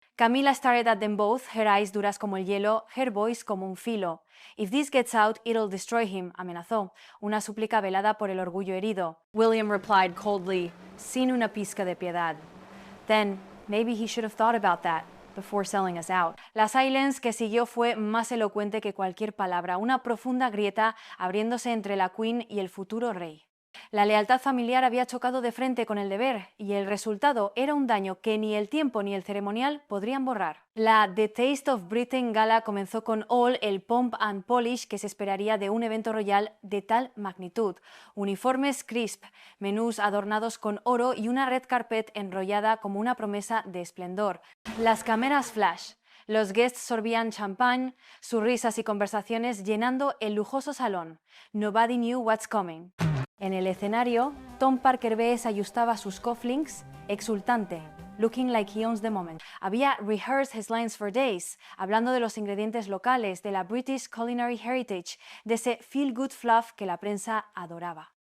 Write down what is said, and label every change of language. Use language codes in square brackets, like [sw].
[en] Camilla stared at them both, her eyes [es] duras como el hielo, [en] her voice [es] como un filo. [en] «If this gets out, it'll destroy him», [es] amenazó, una súplica velada por el orgullo herido. [en] William replied coldly, [es] sin una pizca de piedad. [en] «Then, maybe he should have thought about that before selling us out». [es] La silence que siguió fue más elocuente que cualquier palabra, una profunda grieta abriéndose entre la Queen y el futuro rey. La lealtad familiar había chocado de frente con el deber, y el resultado era un daño que ni el tiempo ni el ceremonial podrían borrar. La The Taste of Britain Gala comenzó con all el [en] pomp and polish [es] que se esperaría de un evento royal de tal magnitud. Uniformes crisp, menús adornados con oro y una red carpet enrollada como una promesa de esplendor. Las cámaras flash. Los guests sorbían champán, sus risas y conversaciones llenando el lujoso salón. [en] Nobody knew what's coming. [es] En el escenario, Tom Parker BS ajustaba sus cufflinks, exultante, [en] looking like he owns the moment. [es] Había [en] rehearsed his lines for days, [es] hablando de los ingredientes locales, de la British Culinary Heritage, de ese [en] feel-good fluff [es] que la prensa adoraba.